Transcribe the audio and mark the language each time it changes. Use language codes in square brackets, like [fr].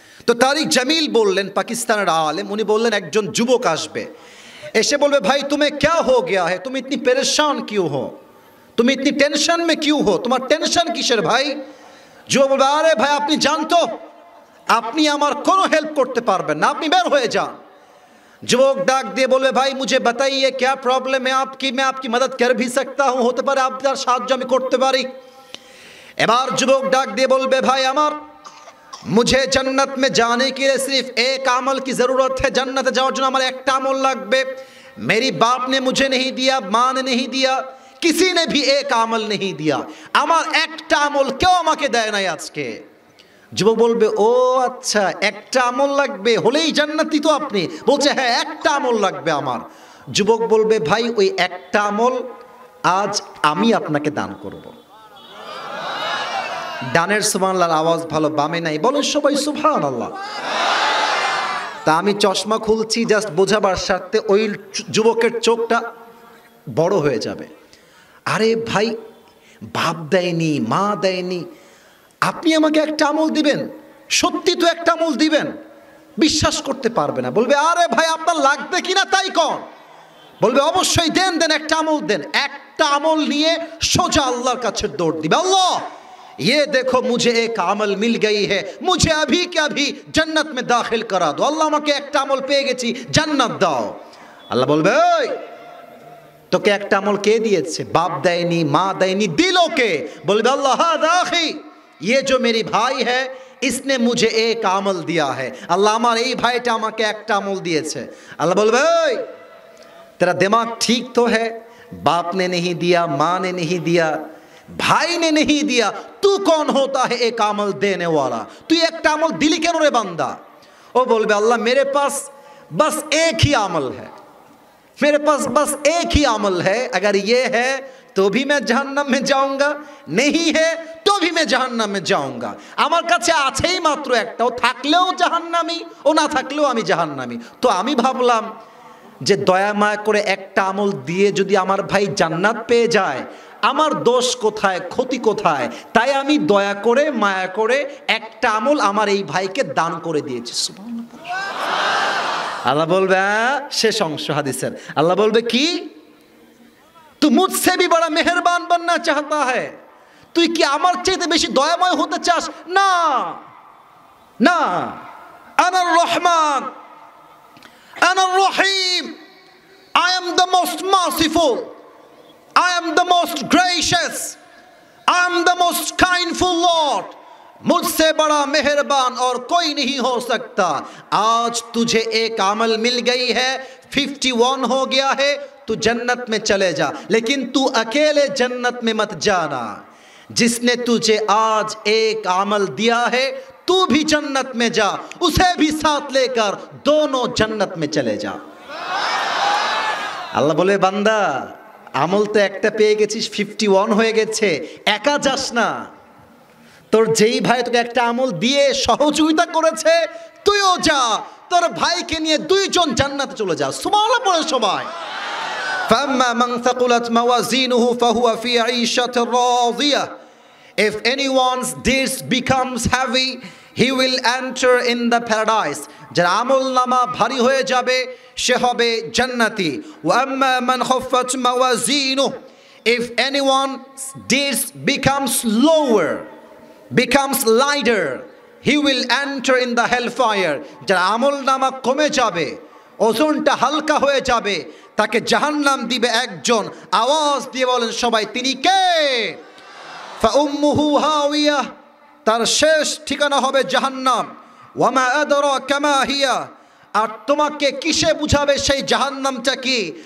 [bn] তো তারিক জামিল বললেন, পাকিস্তানের আলেম, উনি বললেন একজন যুবক আসবে, এসে বলবে ভাই তুমি [hi] क्या हो गया है, तुम इतनी परेशान क्यों हो, तुम इतनी टेंशन में क्यों हो, [bn] তোমার টেনশন কিসের ভাই? যুবক বলবে আরে ভাই আপনি জানতো আপনি আমার কোনো হেল্প করতে পারবেন না, আপনি বের হয়ে যান। যুবক ডাক দিয়ে বলবে ভাই [hi] मुझे बताइए क्या प्रॉब्लम है आपकी, मैं आपकी मदद कर भी सकता हूं, [bn] হতে পারে আপনার সাহায্য আমি করতে পারি। এবার যুবক ডাক দিয়ে বলবে ভাই আমার, [hi] मुझे जन्नत में जाने के लिए सिर्फ एक अमल की ज़रूरत है, जन्नत जाओ जो हमारे एक अमल लगबे, मेरी बाप ने मुझे नहीं दिया, माँ ने नहीं दिया, किसी ने भी एक अमल नहीं दिया, [bn] আমার একটা আমল কেউ আমাকে দেয় নাই আজকে। যুবক বলবে ও আচ্ছা একটা আমল লাগবে, হলেই জান্নাতি তো আপনি? বলছে হ্যাঁ একটা আমল লাগবে আমার। যুবক বলবে ভাই ওই একটা আমল আজ আমি আপনাকে দান করব। ডানের সুবহানাল্লাহর আওয়াজ ভালো, বামে নাই, বলেন সবাই সুবহানাল্লাহ। তা আমি চশমা খুলছি জাস্ট বোঝাবার স্বার্থে, ওই যুবকের চোখটা বড় হয়ে যাবে। আরে ভাই বাপ দেয়নি, মা দেয়নি, আপনি আমাকে একটা আমল দিবেন? সত্যি তো একটা আমল দিবেন? বিশ্বাস করতে পারবে না, বলবে আরে ভাই আপনার লাগবে কিনা তাই কন। বলবে অবশ্যই দেন, দেন একটা আমল দেন। একটা আমল নিয়ে সোজা আল্লাহর কাছে দৌড় দিবে, [hi] আল্লাহ ये देखो मुझे एक अमल मिल गई है, मुझे अभी के अभी जन्नत में दाखिल करा दो। [bn] আল্লাহ আমাকে একটা আমল পেয়ে গেছি, জান্নাত দাও। আল্লাহ বলবে ওই তোকে একটা আমল কে দিয়েছে? বাপ দেয়নি, মা দেয়নি, দিলো কে? বলবে [hi] আল্লাহ [ar] হাদা আখি, [hi] ये जो मेरी भाई है इसने मुझे एक अमल दिया है। [bn] আল্লাহ আমার এই ভাইটা আমাকে একটা আমল দিয়েছে। আল্লাহ বলবে ওই [hi] तेरा दिमाग ठीक तो है, बाप ने नहीं दिया, माँ ने नहीं दिया, भाई ने नहीं दिया, तू कौन होता है एक अमल देने वाला? तू एक अमल दिली क्यों रे बंदा? वो बोल बे अल्लाह मेरे पास बस एक ही अमल है, मेरे पास बस एक ही अमल है, अगर ये है तो भी मैं जहन्नम में जाऊंगा, नहीं है तो भी मैं जहन्नम में जाऊंगा। [bn] আমার কাছে আছেই মাত্র একটা, ও থাকলেও জাহান্নামী, ও না থাকলেও আমি জাহান্নামী। তো আমি ভাবলাম যে দয়া মায়া করে একটা আমল দিয়ে যদি আমার ভাই জান্নাত পেয়ে যায়, আমার দোষ কোথায়, ক্ষতি কোথায়? তাই আমি দয়া করে মায়া করে একটা আমল আমার এই ভাইকে দান করে দিয়েছি। সুবহানাল্লাহ। আল্লাহ বলবে, শেষ অংশ হাদিসের, আল্লাহ বলবে কি, [hi] तू मुझसे भी बड़ा मेहरबान बनना चाहता है, [bn] তুই কি আমার চাইতে বেশি দয়াময় হতে চাস? না না, [ar] আনার রহমান, আনার রহিম, [en] I am the most merciful, I am the most gracious, I am the most kindful Lord, [hi] मुझसे बड़ा मेहरबान और कोई नहीं हो सकता। आज तुझे एक अमल मिल गई है, 51 हो गया है, तू जन्नत में चले जा, लेकिन तू अकेले जन्नत में मत जाना। जिसने तुझे आज एक अमल दिया है, तू भी जन्नत में जा, उसे भी साथ लेकर दोनों जन्नत में चले जा। [bn] আল্লাহ বলে, বান্দা আমল তো একটা পেয়ে গেছিস, 51 হয়ে গেছে, একা যাস না। তোর যেই ভাই তোকে একটা আমল দিয়ে সহযোগিতা করেছে, তুইও যা, তোর ভাইকে নিয়ে দুইজন জান্নাতে চলে যা। সুবহানাল্লাহ পড়ে সবাই। [ar] فَأَمَّا مَنْ ثَقُلَتْ مَوَازِينُهُ فَهُوَ فِي عِيشَةٍ رَاضِيَةٍ [en] If anyone's deeds becomes heavy, he will enter in the paradise. [bn] যার আমল নামা ভারী হয়ে যাবে, সে হবে জান্নাতি। [ar] وَأَمَّا مَنْ خَفَّتْ مَوَازِينُهُ [en] If anyone's deeds becomes lower, becomes lighter, he will enter in the hellfire. [bn] যার আমল নামা কমে যাবে, ওজনটা হালকা হয়ে যাবে, তাকে জাহান্নাম দিবে একজন। আওয়াজ দিয়ে বলেন সবাই, তিনি কে? [ar] ফাউম্মুহু হাওিয়া, [bn] তার শেষ ঠিকানা হবে জাহান্নাম। [ar] ওয়ামা আদরাকা মা হিয়া, [bn] আর তোমাকে কিসে বুঝাবে সেই জাহান্নামটা কি?